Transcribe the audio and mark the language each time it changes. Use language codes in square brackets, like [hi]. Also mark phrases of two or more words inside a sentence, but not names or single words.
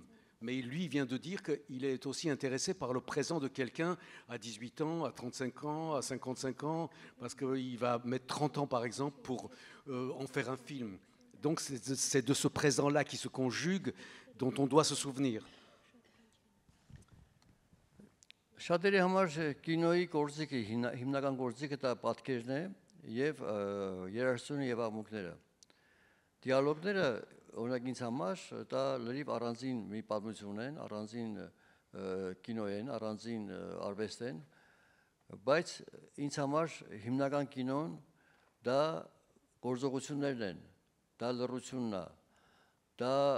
[fr] Mais lui vient de dire qu'il est aussi intéressé par le présent de quelqu'un à 18 ans, à 35 ans, à 55 ans, parce qu'il va mettre 30 ans, par exemple, pour en faire un film. Donc c'est de ce présent-là qui se conjugue, dont on doit se souvenir. [hy] Շատերի համար կինոյի գործիքը, հիմնական գործիքը դա պատկերն է եւ երաժշտությունը եւ աղմուկները։ Դիալոգները օրինակ ինձ համար դա լրիվ առանձին մի պատմություն են, առանձին կինո են, առանձին արվեստ են, բայց ինձ համար հիմնական կինոն դա գործողություններն են, դա լռությունն է, դա